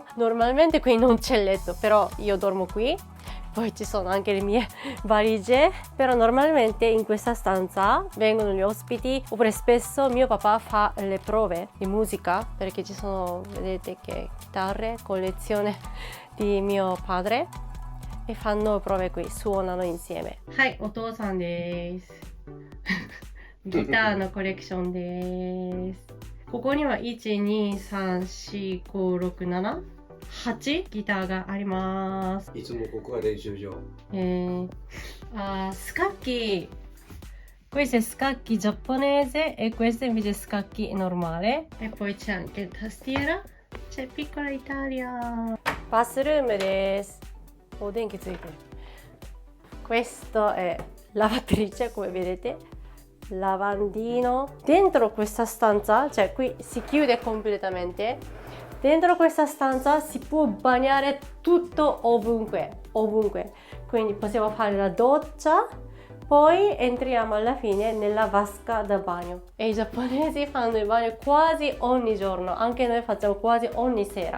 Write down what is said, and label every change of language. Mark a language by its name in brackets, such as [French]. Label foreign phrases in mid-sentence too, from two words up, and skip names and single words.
[Italian] Normalmente qui non c'è letto, però io dormo qui. Poi ci sono anche le mie valigie, però normalmente in questa stanza vengono gli ospiti oppure spesso mio papà fa le prove di musica perché ci sono, vedete che chitarre, collezione di mio padre e fanno prove qui, suonano insieme. [Japanese] Hai, お父さんです. ギターのコレクションです。ここには1、2、3、4、5、6、7、8ギターがあります。いつもここは練習場。 [Italian] Scacchi. Questo è scacchi giapponese e questo invece è scacchi normale. E poi c'è anche tastiera. C'è piccola Italia. [Japanese] Bathroom です。お電気ついてる。 [Italian] Questo è lavatrice, come vedete. Lavandino. Dentro questa stanza, cioè qui si chiude completamente. Dentro questa stanza si può bagnare tutto ovunque, quindi possiamo fare la doccia, poi entriamo alla fine nella vasca da bagno e i giapponesi fanno il bagno quasi ogni giorno, anche noi facciamo quasi ogni sera.